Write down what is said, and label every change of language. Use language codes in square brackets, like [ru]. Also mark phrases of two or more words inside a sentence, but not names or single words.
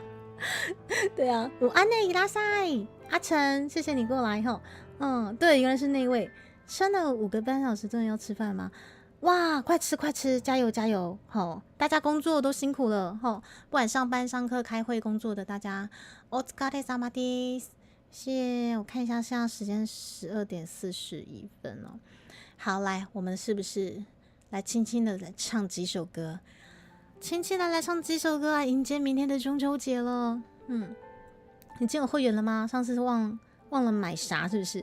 [zh] 对啊，午安内伊拉塞阿成，谢谢你过来吼。对，原来是那位。撑了5个半小时，真的要吃饭吗？哇，快吃快吃，加油加油！大家工作都辛苦了不管上班、上课、开会、工作的大家， [ja] お疲れ様です。 [zh] 谢，我看一下现在时间12点41分哦。好，来，我们是不是来轻轻的来唱几首歌？轻轻的来唱几首歌来迎接明天的中秋节了。你进有会员了吗？上次忘了买啥是不是？